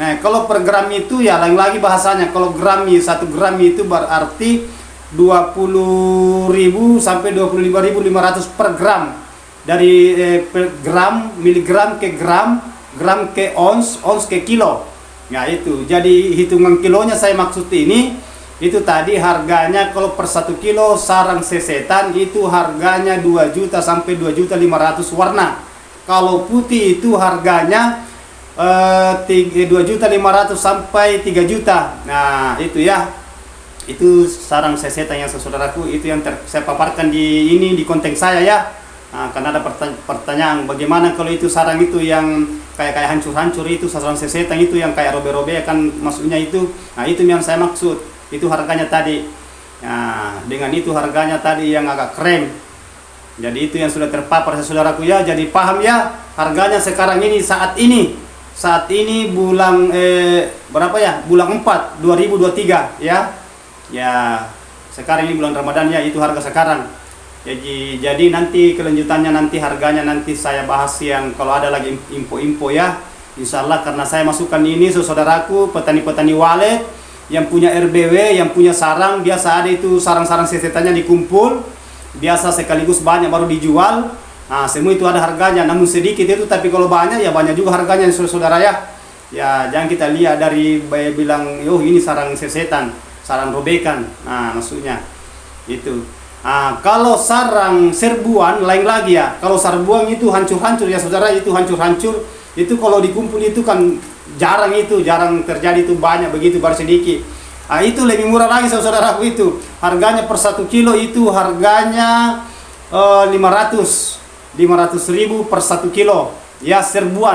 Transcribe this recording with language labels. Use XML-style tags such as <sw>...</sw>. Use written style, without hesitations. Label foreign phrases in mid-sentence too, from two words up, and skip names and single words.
<id>Nah kalau per gram itu ya lain lagi bahasanya. Kalau gram 1 gram itu berarti 20.000 sampai 25.500 per gram. Dari gram, miligram ke gram ke ons ke kilo. Nah itu, jadi hitungan kilonya saya maksud ini, itu tadi harganya kalau per 1 kilo sarang sesetan itu harganya 2 juta sampai 2.500.000 warna. Kalau putih itu harganya 2.500.000 sampai 3 juta. Nah, itu ya. Itu sarang sesetan yang saudaraku, itu yang saya paparkan di konten saya ya. Nah, karena ada pertanyaan bagaimana kalau itu sarang itu yang kayak hancur-hancur, itu sarang sesetan itu yang kayak robe-robe kan maksudnya itu. Nah, itu yang saya maksud. Itu harganya tadi. Nah, dengan itu harganya tadi yang agak krem. Jadi itu yang sudah terpapar saudaraku ya. Jadi paham ya, harganya sekarang ini saat ini bulan berapa ya? Bulan 4 2023 ya. Ya, sekarang ini bulan Ramadan ya, itu harga sekarang. Jadi nanti kelanjutannya nanti harganya nanti saya bahas yang kalau ada lagi info-info ya. Insyaallah, karena saya masukkan ini saudaraku, petani-petani walet yang punya RBW, yang punya sarang, biasa ada itu sarang-sarang sesetannya dikumpul, biasa sekaligus banyak baru dijual. Nah, semua itu ada harganya, namun sedikit itu, tapi kalau banyak ya banyak juga harganya saudara ya. Ya, jangan kita lihat dari bilang, oh ini sarang sesetan, sarang robekan. Nah, maksudnya itu. Nah, kalau sarang serbuan lain lagi ya. Kalau serbuan itu hancur-hancur ya saudara, itu hancur-hancur. Itu kalau dikumpul itu kan jarang terjadi, itu banyak begitu baru sedikit. Nah, itu lebih murah lagi saudaraku, itu harganya per 1 kilo itu harganya 500.000 per 1 kilo ya, serbuan.</id>